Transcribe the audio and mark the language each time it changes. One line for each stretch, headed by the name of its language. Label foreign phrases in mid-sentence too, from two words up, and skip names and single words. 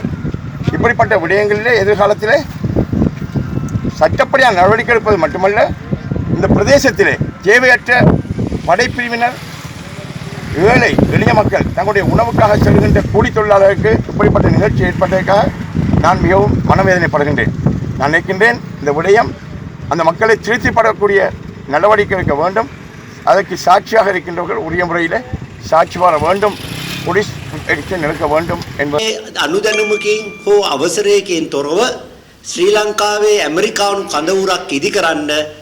Tamil: இப்படிப்பட்ட விடயங்களிலே எதிர்காலத்திலே சட்டப்படியான நடவடிக்கை எடுப்பது மட்டுமல்ல, இந்த பிரதேசத்திலே தேவையற்ற படைப்பிரிவினர் ஏழை எளிய மக்கள் தங்களுடைய உணவுக்காக செல்கின்ற கூலி தொழிலாளர்களுக்கு இப்படிப்பட்ட நிகழ்ச்சி ஏற்பட்டதற்காக நான் மிகவும் மனவேதனைப்படுகின்றேன். நான் நினைக்கின்றேன் இந்த விடயம் அந்த மக்களை திருப்திப்படக்கூடிய நடவடிக்கை எடுக்க வேண்டும். அதற்கு சாட்சியாக இருக்கின்றவர்கள் உரிய முறையில் சாட்சி வர வேண்டும், போலீஸ் நிற்க வேண்டும் என்பது
Sinhala: අනුදැනුමකින් හෝ අවසරයකින් තොරව ශ්‍රී ලංකාවේ ඇමරිකානු කඳවුරක් ඉදිකරන්න